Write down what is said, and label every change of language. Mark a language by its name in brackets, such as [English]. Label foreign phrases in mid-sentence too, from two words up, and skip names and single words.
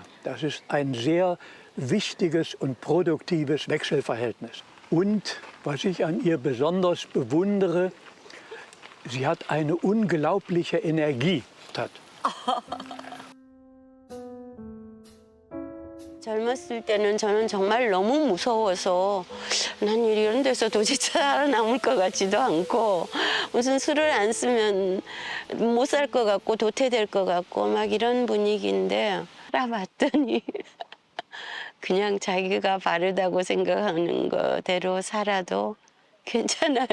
[German] Das ist ein sehr wichtiges und produktives Wechselverhältnis. Und was ich an ihr besonders bewundere, sie hat eine unglaubliche Energie. [Korean] 젊었을 때는 저는 정말 너무 무서워서 난 이런 데서 도대체 살아남을 것 같지도 않고 무슨 술을 안 쓰면 못 살 것 같고 도태될 것 같고 막 이런 분위기인데 살아봤더니 그냥 자기가 바르다고 생각하는 거대로 살아도 괜찮아요.